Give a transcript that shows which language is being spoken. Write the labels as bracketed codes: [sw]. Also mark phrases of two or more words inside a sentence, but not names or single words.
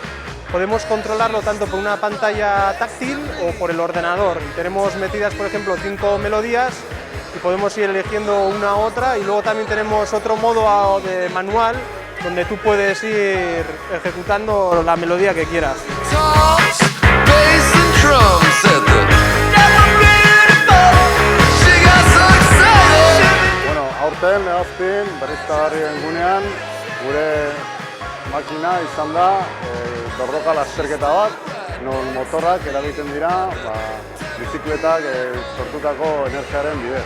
[es] Podemos controlarlo tanto por una pantalla táctil o por el ordenador. Y tenemos metidas, por ejemplo, 5 melodías y podemos ir eligiendo una u otra. Y luego también tenemos otro modo de manual donde tú puedes ir ejecutando la melodía que quieras. [eu] Bueno, aurten Legazpin berriztagarrien gunean gure makina izan da borroka lasterketa bat, non motorrak eragiten dira bizikletak sortutako energiaren bidez.